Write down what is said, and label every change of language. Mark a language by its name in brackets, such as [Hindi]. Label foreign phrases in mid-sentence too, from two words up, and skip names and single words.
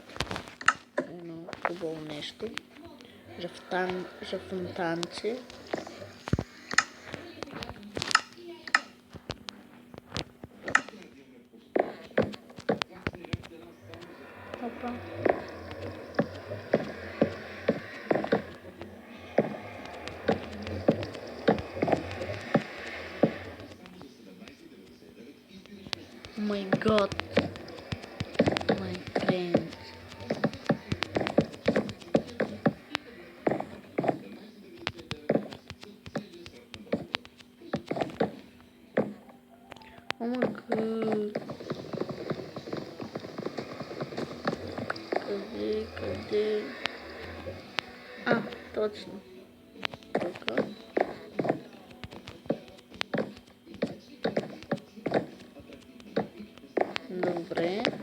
[Bulgarian] Едно хубаво нещо. За фонтанче. Опа. [English] My God. My friend. Oh my God. [Bulgarian] Къде? А, точно. Тук. Добре.